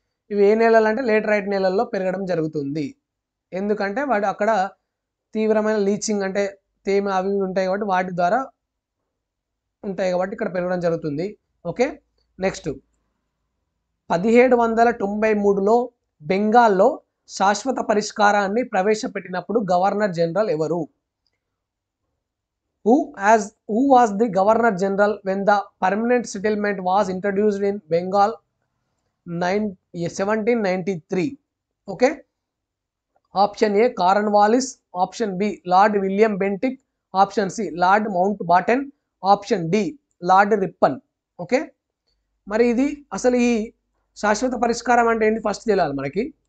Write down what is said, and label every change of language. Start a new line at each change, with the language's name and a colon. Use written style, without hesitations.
Telugu: ఇవి ఏ నేలలు అంటే లేటరైట్ నేలల్లో పెరగడం జరుగుతుంది. ఎందుకంటే వాడు అక్కడ తీవ్రమైన లీచింగ్ అంటే తేమ అవి ఉంటాయి కాబట్టి వాటి ద్వారా ఉంటాయి కాబట్టి ఇక్కడ పెరగడం జరుగుతుంది. ఓకే, నెక్స్ట్ 1793లో బెంగాల్లో శాశ్వత పరిష్కారాన్ని ప్రవేశపెట్టినప్పుడు గవర్నర్ జనరల్ ఎవరు?
English: Who was the Governor General when the permanent settlement was introduced in Bengal 1793? Okay,
Telugu: option ఏ Cornwallis, option B lord William Bentinck, option C lord mount Batten, option D lord Ripon. Okay, మరి ఇది అసలు ఈ శాశ్వత పరిష్కారం అంటే ఏంటి first తెలియాలి మనకి.